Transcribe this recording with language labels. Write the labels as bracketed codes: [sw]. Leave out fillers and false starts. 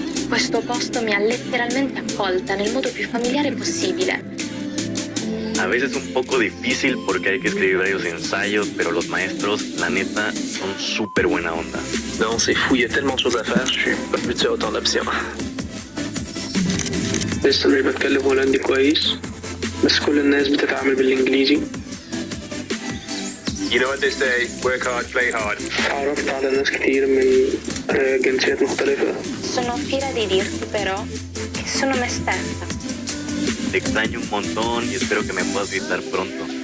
[it] Questo posto mi ha letteralmente accolta nel modo più familiare possibile. [es] A veces un poco difícil porque hay que escribir varios ensayos, pero los maestros, la neta, son súper buena onda. [fr] Non, c'est fou, il y a tellement de choses à faire, je suis pas habitué à autant d'options. [ar] لسه مش بتكلم هولندي كويس بس كل الناس بتتعامل بالإنجليزي. [en] You know what they say, work hard, play hard. [ar] تعرفت على ناس كتير من جنسيات مختلفة. [it] Sono fiera di dirti però che sono me stessa. [es] Te extraño un montón y espero que me puedas visitar pronto.